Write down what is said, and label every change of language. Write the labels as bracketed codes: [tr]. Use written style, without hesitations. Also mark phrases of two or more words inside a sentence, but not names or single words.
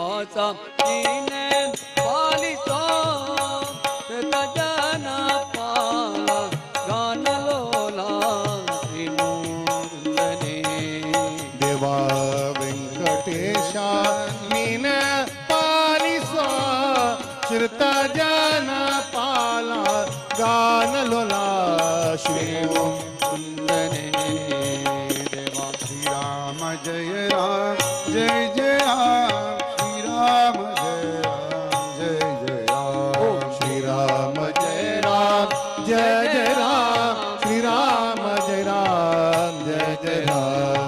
[kn] ನೀನೆ ಪಾಲಿಸೋ ಜನ ಪಾಲ ಗಾನಲೋಲ ಶ್ರೀಮೂರ್ಧನೆ ದೇವಾ ವೆಂಕಟೇಶ ನೀನ ಪಾಲಿಸೋ ಶ್ರುತ ಜನ ಪಾಲ ಗಾನಲೋಲ ಶ್ರೀಮೂರ್ಧನೆ ದೇವಾ [hi] श्रीराम जय राम जय जय राम श्रीराम जय राम जय जय राम श्रीराम जय राम जय जय राम श्रीराम जय राम जय जय राम